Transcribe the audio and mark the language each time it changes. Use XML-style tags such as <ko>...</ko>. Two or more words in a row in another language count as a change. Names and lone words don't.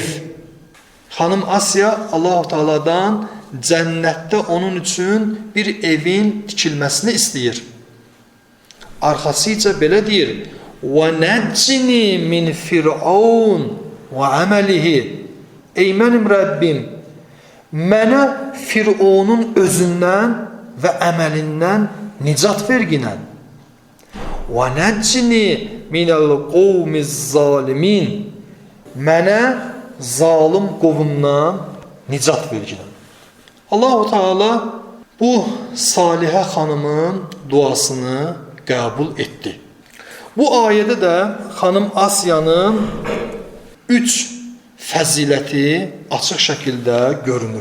<az>Xanım Asiya Allah-u Teala'dan cənnətdə onun üçün bir evin tikilməsini istəyir. Arxasıca belə deyir,</az> <ar>وَنَجِّنِي مِنْ فِرْعَوْنَ وَعَمَلِهِ.</ar> <az>Ey mənim Rəbbim, mənə Fir'onun özündən və əməlindən nicat verginən.</az> <ar>وَنَجِّنِي مِنَ الْقَوْمِ الظَّالِمِينَ.</ar> <az>Mənə zalim qovumdan nicat verginən. Allah-u Teala bu salihə xanımın duasını qəbul etdi. Bu ayədə də xanım Asiyanın üç fəziləti açıq şəkildə görünür.</az>